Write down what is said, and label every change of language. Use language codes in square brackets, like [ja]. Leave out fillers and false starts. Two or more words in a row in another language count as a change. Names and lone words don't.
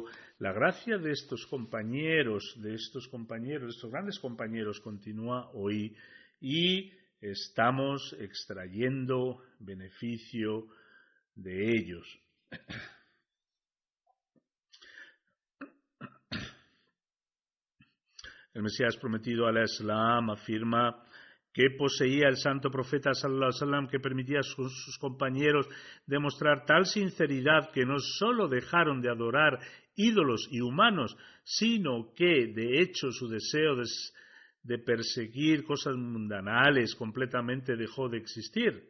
[es] La gracia de estos grandes compañeros, continúa hoy y estamos extrayendo beneficio de ellos. El Mesías prometido al-Islam afirma que poseía el santo profeta [ar] صلى الله عليه وسلم, [es] que permitía a sus compañeros demostrar tal sinceridad que no solo dejaron de adorar ídolos y humanos, sino que de hecho su deseo de perseguir cosas mundanales completamente dejó de existir.